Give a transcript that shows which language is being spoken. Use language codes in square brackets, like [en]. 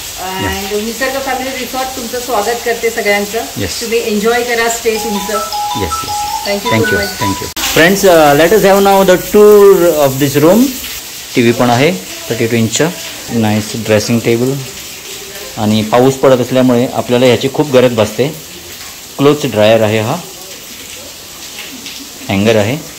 [mr] And Nisarga Family Resort तुमचं स्वागत करते सगळ्यांचं. [en] Yes. [mr] तुम्ही एन्जॉय करा स्टे तुमचं. [en] Yes. Thank you so much. Thank you. Friends, let us have now the tour of this room. [mr] TV पण आहे 32 इंच. Nice dressing table. आणि पाऊस पडत असल्यामुळे आपल्याला ह्याची खूप गरज भासते. क्लोथ ड्रायर आहे, हा हँगर आहे.